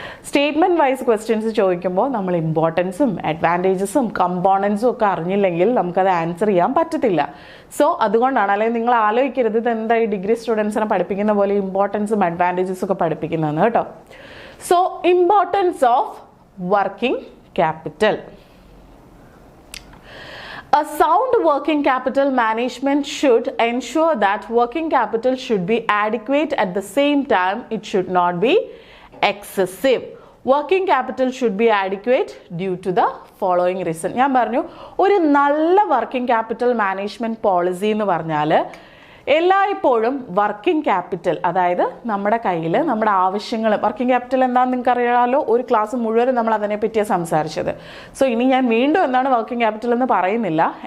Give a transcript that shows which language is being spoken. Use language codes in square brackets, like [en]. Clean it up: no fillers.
[ml] Statement wise questions ചോദിക്കുമ്പോൾ നമ്മൾ ഇമ്പോർട്ടൻസും അഡ്വാൻറ്റേജസും കമ്പോണൻസും ഒക്കെ അറിഞ്ഞില്ലെങ്കിൽ നമുക്കത് ആൻസർ ചെയ്യാൻ പറ്റത്തില്ല. സോ അതുകൊണ്ടാണ്. അല്ലെങ്കിൽ നിങ്ങൾ ആലോചിക്കരുത് ഇത് എന്താ ഈ ഡിഗ്രി സ്റ്റുഡൻസിനെ പഠിപ്പിക്കുന്ന പോലെ ഇമ്പോർട്ടൻസും അഡ്വാൻറ്റേജസും ഒക്കെ പഠിപ്പിക്കുന്നതെന്ന് കേട്ടോ. [en] So importance of working capital. A sound working capital management should ensure that working capital should be adequate. At the same time, it should not be excessive. Working capital should be adequate due to the following reason. [ml] ഞാൻ പറഞ്ഞു, ഒരു നല്ല working capital management policy എന്ന് പറഞ്ഞാൽ എല്ലായ്പ്പോഴും working capital, അതായത് നമ്മുടെ കയ്യിൽ നമ്മുടെ ആവശ്യങ്ങൾ, വർക്കിംഗ് ക്യാപിറ്റൽ എന്താണെന്ന് നിങ്ങൾക്ക് അറിയാമല്ലോ. ഒരു ക്ലാസ് മുഴുവൻ നമ്മൾ അതിനെപ്പറ്റിയാണ് സംസാരിച്ചത്. സോ ഇനി ഞാൻ വീണ്ടും എന്താണ് വർക്കിംഗ് ക്യാപിറ്റൽ എന്ന് പറയുന്നില്ല.